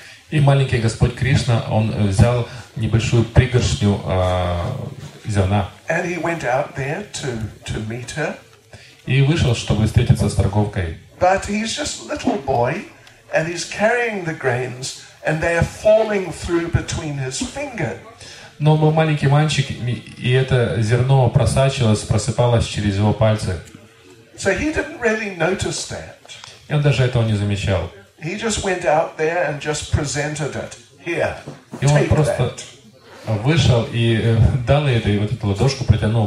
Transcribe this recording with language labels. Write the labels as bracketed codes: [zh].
[ru] И маленький Господь Кришна, он взял небольшую пригоршню зерна. [en] And he went out there to meet her. [ru] И вышел, чтобы встретиться с торговкой. [en] But he's just a little boy, and he's carrying the grains, and they are falling through between his fingers. [ru] Но он был маленький мальчик, и это зерно просыпалось через его пальцы. [en] So he didn't really notice that. [ru] И он даже этого не замечал. [en] He just went out there and just presented it. Here, [ru] И он [en] take [ru] просто [en] that. [ru] вышел и дал ей эту ладошку, протянул.